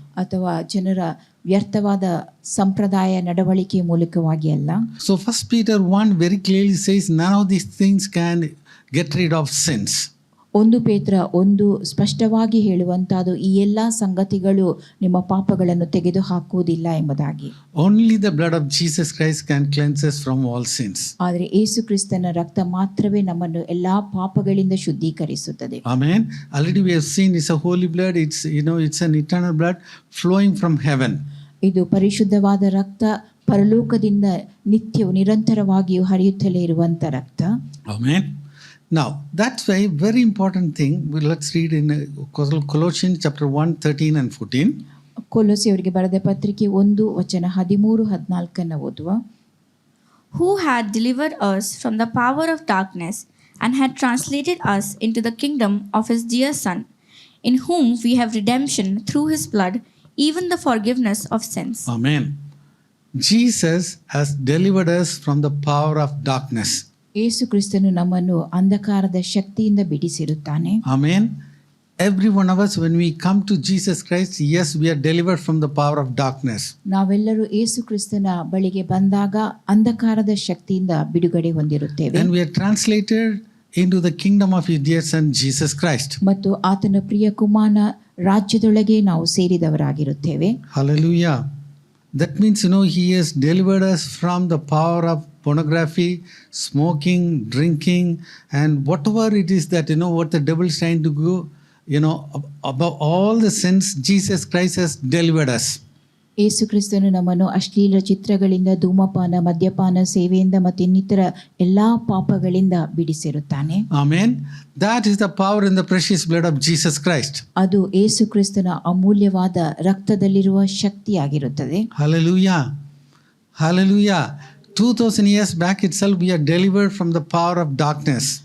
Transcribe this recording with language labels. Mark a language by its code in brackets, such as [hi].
[kn] ಅಥವಾ ಜನರ ವ್ಯರ್ಥವಾದ ಸಂಪ್ರದಾಯ ನಡವಳಿಕೆ ಮೂಲಕವಾಗಿ ಅಲ್ಲ. [en] So 1 Peter 1 very clearly says, none of these things can get rid of sins. [kn] 1 ಪೇತ್ರ 1 ಸ್ಪಷ್ಟವಾಗಿ ಹೇಳುವಂತಹದ್ದು ಈ ಎಲ್ಲಾ ಸಂಗತಿಗಳು ನಿಮ್ಮ ಪಾಪಗಳನ್ನು ತೆಗೆದು ಹಾಕುವುದಿಲ್ಲ ಎಂಬುದಾಗಿ. [en] Only the blood of Jesus Christ can cleanse us from all sins. [kn] ಆದರೆ ಯೇಸು ಕ್ರಿಸ್ತನ ರಕ್ತ ಮಾತ್ರವೇ ನಮ್ಮನ್ನು ಎಲ್ಲಾ ಪಾಪಗಳಿಂದ ಶುದ್ಧೀಕರಿಸುತ್ತದೆ. [en] Amen. Already we have seen it's a holy blood. It's it's an eternal blood flowing from heaven. [kn] ಇದು ಪರಿಶುದ್ಧವಾದ ರಕ್ತ, ಪರಲೋಕದಿಂದ ನಿತ್ಯವೂ ನಿರಂತರವಾಗಿಯೂ ಹರಿಯುತ್ತಲೇ ಇರುವಂತ ರಕ್ತ. [en] Amen. Now, that's why very important thing. Let's read in Colossians chapter 1, 13 and 14. [kn] ಕೊಲೊಸ್ಸೆಯವರಿಗೆ ಬರೆದ ಪತ್ರಿಕೆ 1:13-14 ಓದುವ. [en] Who had delivered us from the power of darkness and had translated us into the kingdom of his dear Son, in whom we have redemption through his blood, even the forgiveness of sins. Amen. Jesus has delivered us from the power of darkness. [kn] ಯೇಸು ಕ್ರಿಸ್ತನು ನಮ್ಮನ್ನು ಅಂಧಕಾರದ ಶಕ್ತಿಯಿಂದ ಬಿಡಿಸಿರುತ್ತಾನೆ. [en] Amen. Every one of us, when we come to Jesus Christ, yes, we are delivered from the power of darkness. [kn] ನಾವೆಲ್ಲರೂ ಯೇಸು ಕ್ರಿಸ್ತನ ಬಳಿಗೆ ಬಂದಾಗ ಅಂಧಕಾರದ ಶಕ್ತಿಯಿಂದ ಬಿಡುಗಡೆ ಹೊಂದಿರುತ್ತೇವೆ. [en] And we are translated into the kingdom of his dear Son, Jesus Christ. [kn] ಮತ್ತು ಆತನ ಪ್ರಿಯ ಕುಮಾರನ ರಾಜ್ಯದೊಳಗೆ ನಾವು ಸೇರಿದವರಾಗಿರುತ್ತೇವೆ. [en] Hallelujah. That means, he has delivered us from the power of pornography, smoking, drinking, and whatever it is that, what the devil is trying to do, above all the sins, Jesus Christ has delivered us. [kn] ಯೇಸು ಕ್ರಿಸ್ತನು ನಮ್ಮನ್ನು ಅಶ್ಲೀಲ ಚಿತ್ರಗಳಿಂದ, ಧೂಮಪಾನ, ಮದ್ಯಪಾನ ಸೇವೆಯಿಂದ ಮತ್ತು ಇನ್ನಿತರ ಎಲ್ಲಾ ಪಾಪಗಳಿಂದ ಬಿಡಿಸಿರುತ್ತಾನೆ. [en] Amen. That is the power in the precious blood of Jesus Christ. [kn] ಅದು ಯೇಸು ಕ್ರಿಸ್ತನ ಅಮೂಲ್ಯವಾದ ರಕ್ತದಲ್ಲಿರುವ ಶಕ್ತಿಯಾಗಿರುತ್ತದೆ. [en] Hallelujah. Hallelujah. 2000 years back itself, we are delivered from the power of darkness.